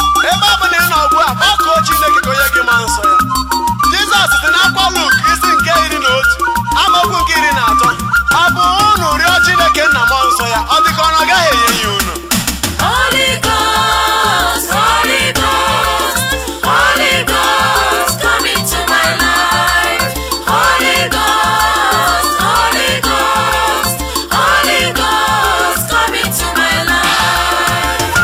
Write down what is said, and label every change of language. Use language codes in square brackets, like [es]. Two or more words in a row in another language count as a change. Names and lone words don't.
[ig] Ebe ọ bụ na ị nọ ugbu a, kpọkuo Chineke ka o nye gị mmụọ nsọ ya. Jizọs sị n'akwụkwọ Luk isi nke iri na otu, amaokwu nke iri na atọ. Ọ bụ unu rịọ Chineke nna m nsọ ya, ọ dị ka ọ na ọ gaghị enye ya unu. [en] Holy Ghost, Holy Ghost, Holy Ghost, come into my life. Holy Ghost, Holy Ghost, Holy Ghost, come into my life.